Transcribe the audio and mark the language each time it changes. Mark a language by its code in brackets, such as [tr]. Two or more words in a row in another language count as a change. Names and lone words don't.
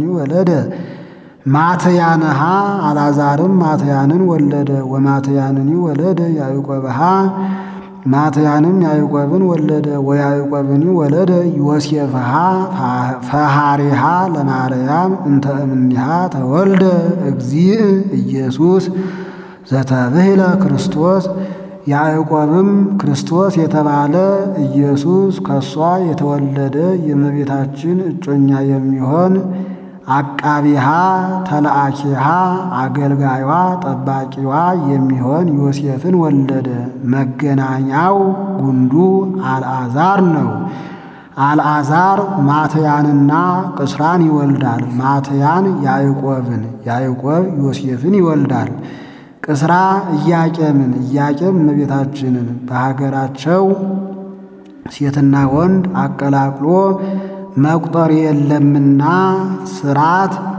[gez] ወለደ ማትያንሃ [am] አልዓዛርም ማትያንን ወለደ። [gez] ወማትያንኒ ወለደ ያዕቆብሃ [am] ማትያንም ያዕቆብን ወለደ። [gez] ወያዕቆብኒ ወለደ ዮሴፍሃ ፈሃሪሃ ለማርያም እንተ እምኔሃ ተወልደ እግዚእ ኢየሱስ ዘተብህለ ክርስቶስ [am] ያዕቆብም ክርስቶስ የተባለ ኢየሱስ ከሷ የተወለደ የእመቤታችን እጮኛ የሚሆን [gez] አቃቢሃ ተለአኪሃ [am] አገልጋዩዋ ጠባቂዋ የሚሆን ዮሴፍን ወለደ። መገናኛው ጉንዱ አልዓዛር ነው። አልዓዛር ማትያንና ቅስራን ይወልዳል። ማትያን ያዕቆብን፣ ያዕቆብ ዮሴፍን ይወልዳል። ቅስራ ኢያቄምን፣ ኢያቄም እመቤታችንን በሀገራቸው ሴትና ወንድ አቀላቅሎ መቁጠር የለምና ስርዓት